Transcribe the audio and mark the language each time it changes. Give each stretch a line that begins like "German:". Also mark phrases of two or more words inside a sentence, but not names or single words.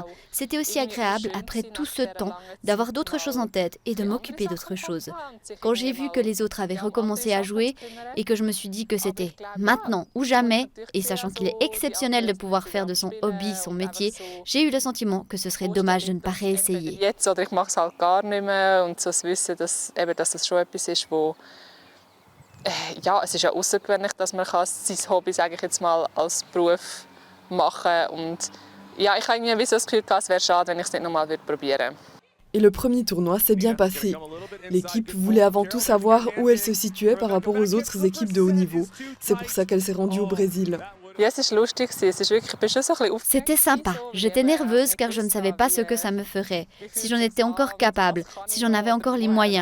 French: C'était aussi agréable, après tout ce temps, d'avoir d'autres choses en tête et de m'occuper d'autres choses. Quand j'ai vu que les autres avaient recommencé à jouer et que je me suis dit que c'était maintenant ou jamais, et sachant qu'il est exceptionnel de pouvoir faire de son hobby son métier, j'ai eu le sentiment que ce serait dommage de ne pas réessayer.
German: Ja, es ist ja außergewöhnlich, dass man sein Hobby, sage ich jetzt mal, als Beruf machen kann. Und ja, ich habe irgendwie so das Gefühl, es wäre schade, wenn ich es nicht nochmal probieren würde.
French: Et le premier tournoi s'est bien passé. L'équipe voulait avant tout savoir où elle se situait par rapport aux autres équipes de haut niveau. C'est pour ça qu'elle s'est rendue au Brésil. C'était sympa. J'étais nerveuse car je ne savais pas ce que ça me ferait, si j'en étais encore capable, si j'en avais encore les moyens.